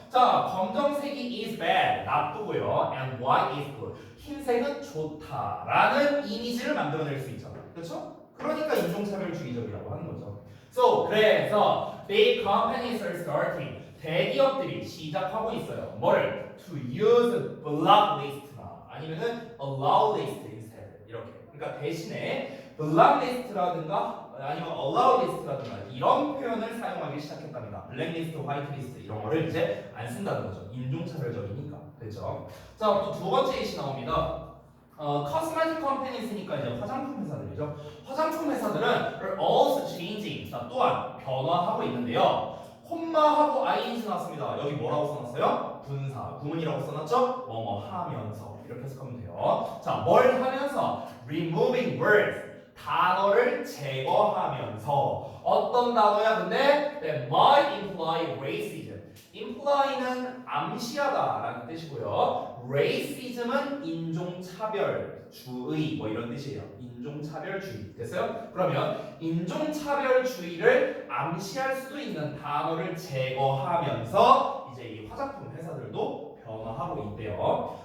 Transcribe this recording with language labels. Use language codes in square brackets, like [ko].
[ko] 자, 검정색이 [en] is bad [ko] 나쁘고요 [en] and white is good [ko] 흰색은 좋다라는 이미지를 만들어낼 수 있잖아요. 그렇죠? 그러니까 인종차별주의적이라고 하는 거죠. 그래서 [en] big companies are starting [ko] 대기업들이 시작하고 있어요. 뭐를? [en] To use blacklist나 [ko] 아니면은 [en] allow list instead 이렇게. [ko] 그러니까 대신에 blacklist라든가 아니면 allow list라든가 이런 표현을 사용하기 시작했답니다. blacklist, whitelist 이런 거를 이제 안 쓴다는 거죠. 인종차별적이니까. 됐죠? 자, 또 두 번째 예시 나옵니다. cosmetic companies니까 이제 화장품 회사들이죠. 화장품 회사들은 [en] are also changing. [ko] 자, 또한 변화하고 있는데요. 콤마하고 ing 나왔습니다. 여기 뭐라고 써놨어요? 분사, 구문이라고 써놨죠? 뭐뭐 하면서 이렇게 해석하면 돼요. 자, 뭘 하면서? [en] removing words, [ko] 단어를 제거하면서 어떤 단어야 근데? [en] That might imply racism. [ko] imply는 암시하다라는 뜻이고요. racism은 인종차별주의 뭐 이런 뜻이에요. 인종차별주의. 됐어요? 그러면 인종차별주의를 암시할 수도 있는 단어를 제거하면서 이제 이 화장품 회사들도 변화하고 있대요.